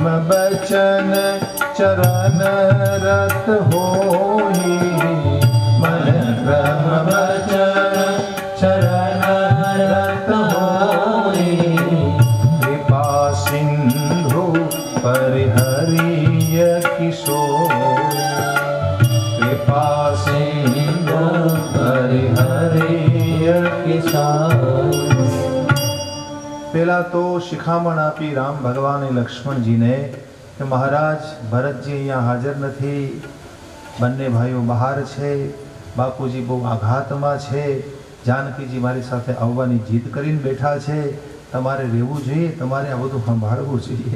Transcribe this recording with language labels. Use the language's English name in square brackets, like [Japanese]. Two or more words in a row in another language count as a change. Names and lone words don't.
[Awadhi] बचन चरण रत होहि, मन क्रम बचन चरण रत होहि, कृपा सिंधु परिहरिय किशोर, कृपा सिंधु परिहरिय किशोर. [Gujarati] પેલા તો શિખામણ આપી રામ ભગવાને લક્ષ્મણજીને કે મહારાજ ભરતજી અહીંયા હાજર નથી, બંને ભાઈઓ બહાર છે, બાપુજી બહુ આઘાતમાં છે, જાનકીજી મારી સાથે આવવાની જીદ કરીને બેઠા છે, તમારે રહેવું જોઈએ, તમારે આ બધું સંભાળવું જોઈએ.